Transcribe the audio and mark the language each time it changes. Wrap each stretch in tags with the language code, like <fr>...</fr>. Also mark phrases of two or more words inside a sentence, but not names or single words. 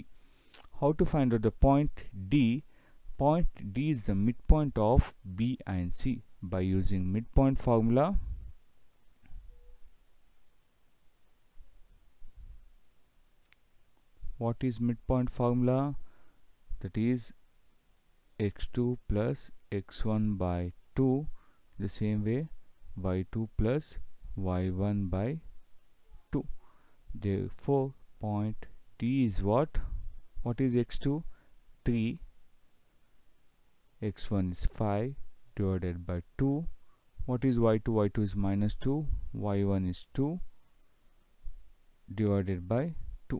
<en>How to find out the point D? Point D is the midpoint of B and C by using midpoint formula. What is midpoint formula? That is x2 plus x1 by 2. The same way y2 plus y1 by 2. Therefore point D is what? What is x2? 3. x1 is 5 divided by 2. What is y2? y2 is minus 2. y1 is 2 divided by 2.</en>